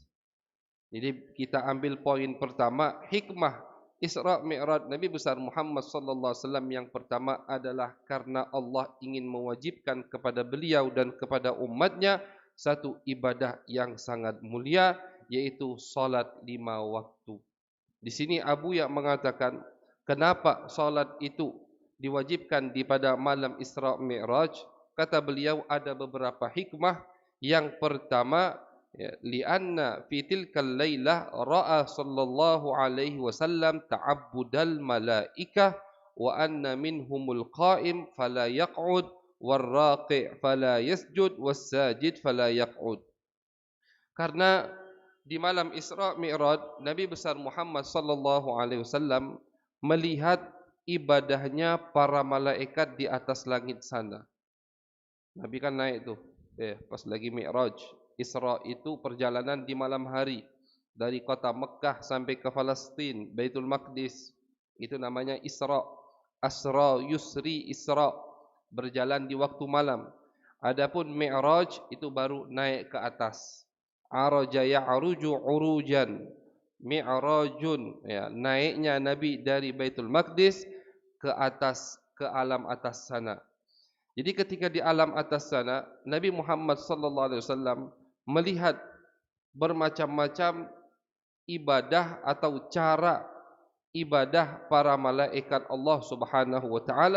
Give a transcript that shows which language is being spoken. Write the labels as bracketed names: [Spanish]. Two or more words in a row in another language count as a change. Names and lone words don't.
[Indonesian] Jadi kita ambil poin pertama, hikmah Isra Mi'raj Nabi besar Muhammad [Arabic] صلى الله عليه وسلم [Indonesian] yang pertama adalah karena Allah ingin mewajibkan kepada beliau dan kepada umatnya satu ibadah yang sangat mulia, yaitu salat 5 waktu. Di sini Abu yang mengatakan kenapa salat itu diwajibkan di pada malam Isra Mi'raj. Kata beliau ada beberapa hikmah. Yang pertama, [Arabic] لأنه في تلك الليلة رأى صلى الله عليه وسلم تعبد الملائكة وأن منهم القائم فلا يقعد والراكع فلا يسجد والساجد فلا يقعد. [Indonesian] Karena di malam Isra Mi'raj Nabi besar Muhammad [Arabic] صلى الله عليه وسلم [Indonesian] melihat ibadahnya para malaikat di atas langit sana. Nabi kan naik tuh pas lagi Mi'raj. Isra itu perjalanan di malam hari dari kota Mekah sampai ke Palestin, Baitul Maqdis. Itu namanya Isra. [Arabic] أسرى يسري إسراء, [Indonesian] berjalan di waktu malam. Adapun Mi'raj itu baru naik ke atas. [Arabic] عرج يعرج عروجا. معراج, [Indonesian] ya, naiknya Nabi dari Baitul Maqdis ke atas, ke alam atas sana. Jadi ketika di alam atas sana, Nabi Muhammad [Arabic] صلى الله عليه وسلم [Indonesian] melihat bermacam-macam ibadah atau cara ibadah para malaikat Allah [Arabic] سبحانه وتعالى.